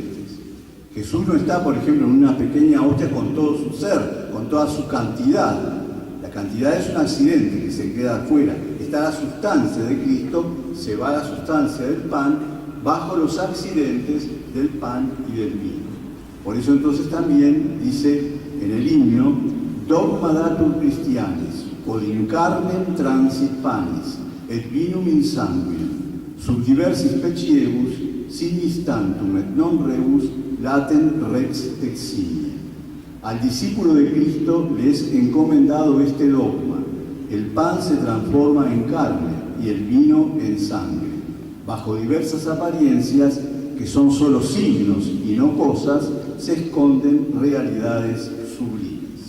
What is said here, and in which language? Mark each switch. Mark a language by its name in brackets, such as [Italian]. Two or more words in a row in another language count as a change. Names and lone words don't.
[Spanish] Jesús no está, por ejemplo, en una pequeña hostia con todo su ser, con toda su cantidad. La cantidad es un accidente que se queda afuera. Está la sustancia de Cristo, se va la sustancia del pan, bajo los accidentes del pan y del vino. Por eso entonces también dice en el himno: [Latin] dogma datur Christianis, quod in carnem transit panis, et vinum in sanguinem, sub diversis speciebus, signis tantum et non rebus, latent rex eximia. [Spanish] Al discípulo de Cristo le es encomendado este dogma: el pan se transforma en carne y el vino en sangre. Bajo diversas apariencias, que son solo signos y no cosas, se esconden realidades sublimes.